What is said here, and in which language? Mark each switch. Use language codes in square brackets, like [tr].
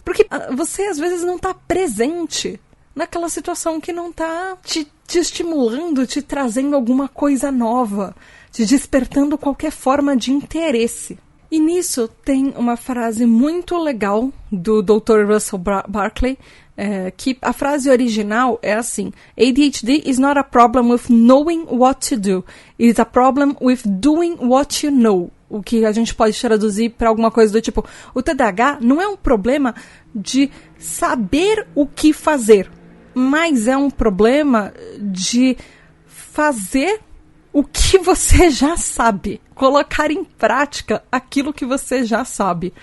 [pt] Porque você, às vezes, não está presente naquela situação que não tá te estimulando, te trazendo alguma coisa nova, te despertando qualquer forma de interesse. E nisso tem uma frase muito legal do Dr. [en] Russell Barkley, [pt] que a frase original é assim: [en] ADHD is not a problem with knowing what to do, it is a problem with doing what you know. [pt] O que a gente pode traduzir para alguma coisa do tipo, o TDAH não é um problema de saber o que fazer, mas é um problema de fazer o que você já sabe, colocar em prática aquilo que você já sabe.